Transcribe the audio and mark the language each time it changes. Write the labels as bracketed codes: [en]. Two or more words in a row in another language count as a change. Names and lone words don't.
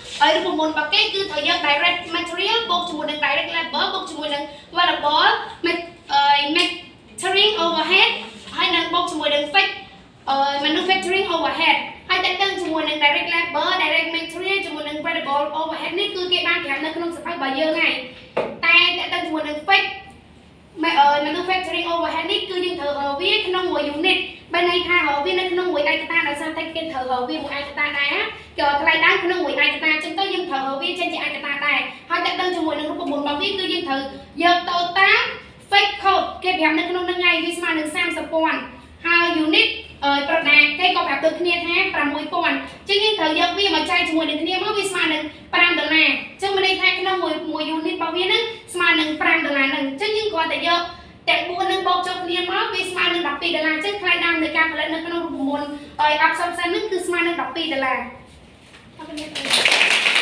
[km] ហើយរូបមន្តរបស់គេគឺត្រូវយក [en] direct material [km] បូកជាមួយនឹង [en] direct labor [km] បូកជាមួយនឹង [en] variable manufacturing overhead [km] ហើយនឹងបូកជាមួយនឹង [en] fixed manufacturing overhead [km] ហើយតែទៅជាមួយនឹង [en] direct labor direct material [km] ជាមួយនឹង [en] variable overhead [km] នេះគឺគេបានប្រាប់នៅក្នុងស ភៅរបស់យើងហើយតែទៅជាមួយនឹង [en] fixed manufacturing overhead [km] នេះគឺយើងត្រូវរកវាក្នុងមួយ unit បើន័យថារកវានៅក្នុងមួយឯកតាដោយសារតែគេត្រូវរកវា មួយឯកតាដែរគេថ្លៃដើមក្នុងមួយឯកតាអញ្ចឹងទៅយើងត្រូវរកវាចេញជាឯកតាដែរហើយតែទៅជាមួយនឹងរូបម ន្តរបស់វាគឺយើងត្រូវយក [en] total fixed cost [km] គេប្រាប់នៅក្នុងនឹងថ្ងៃវាស្មើនឹង 30,000 ហើយ unit ប្រដាគេក៏ប្រាប់ដូចគ្នាថា 6,000 អញ្ចឹងយើងត្រូវយកវាមកចែកជាមួយនឹងគ្នាមកវាស្មើនឹង$5អញ្ចឹងមានន័យថាក្នុងមួយ unit របស់វាហ្នឹងស្មើនឹង$5ហ្នឹងអញ្ចឹងយើងគ្រាន់តែយកទាំង4នឹងបូកចូលគ្នាមកវាស្មើនឹង$12អញ្ចឹងថ្លៃដើមនៃការផលិតនៅក្នុងរូបមន្តឲ្យ absorption ហ្នឹងគឺស្មើនឹង$12 អរគុណ